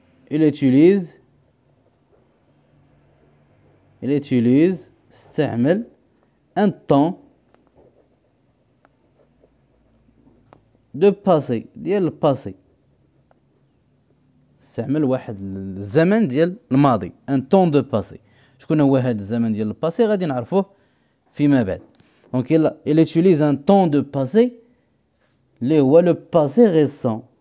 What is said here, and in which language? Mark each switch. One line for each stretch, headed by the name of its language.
French: Il utilise
Arabic: استعمل
French: un temps de passé
Arabic: ديال الباسي. استعمل واحد الزمن ديال الماضي
French: un temps de passé.
Arabic: شكون هو هذا الزمن ديال الباسي غادي نعرفوه فيما بعد.
French: Donc il utilise un temps de passé
Arabic: اللي هو
French: le passé récent.